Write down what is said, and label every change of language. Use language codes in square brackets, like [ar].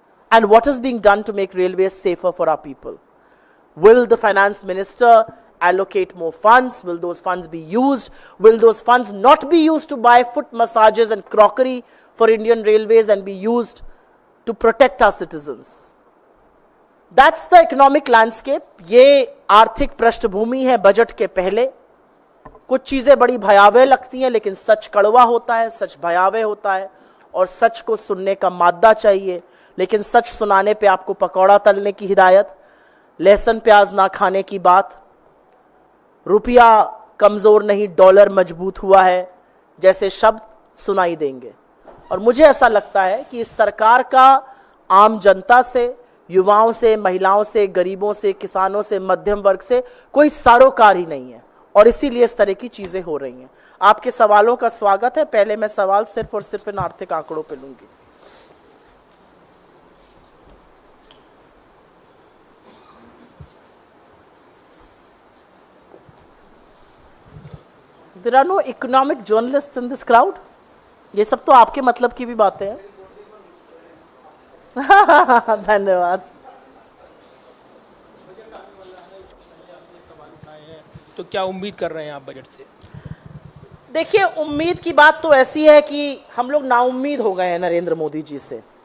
[en] And what is being done to make railways safer for our people? Will the finance minister allocate more funds? Will those funds be used? Will those funds not be used to buy foot massages and crockery for Indian Railways and be used to protect our citizens? That's the economic landscape. [hi] ये आर्थिक पृष्ठभूमि है budget के पहले. कुछ चीजें बड़ी भयावह लगती हैं, लेकिन सच कड़वा होता है, सच भयावह होता है, और सच को सुनने का मादा चाहिए. लेकिन सच सुनाने पे आपको पकौड़ा तलने की हिदायत, लहसुन प्याज ना खाने की बात, रुपया कमजोर नहीं डॉलर मजबूत हुआ है जैसे शब्द सुनाई देंगे. और मुझे ऐसा लगता है कि इस सरकार का आम जनता से, युवाओं से, महिलाओं से, गरीबों से, किसानों से, मध्यम वर्ग से कोई सरोकार ही नहीं है, और इसीलिए इस तरह की चीजें हो रही हैं. आपके सवालों का स्वागत है. पहले मैं सवाल सिर्फ और सिर्फ इन आर्थिक आंकड़ों पे लूंगी. [en] There are no economic journalists in this crowd. [hi] ये सब तो आपके मतलब की भी बातें हैं. धन्यवाद. तो क्या उम्मीद कर रहे हैं आप बजट से? देखिए, उम्मीद की बात तो ऐसी है कि हम लोग नाउम्मीद हो गए हैं नरेंद्र मोदी जी से.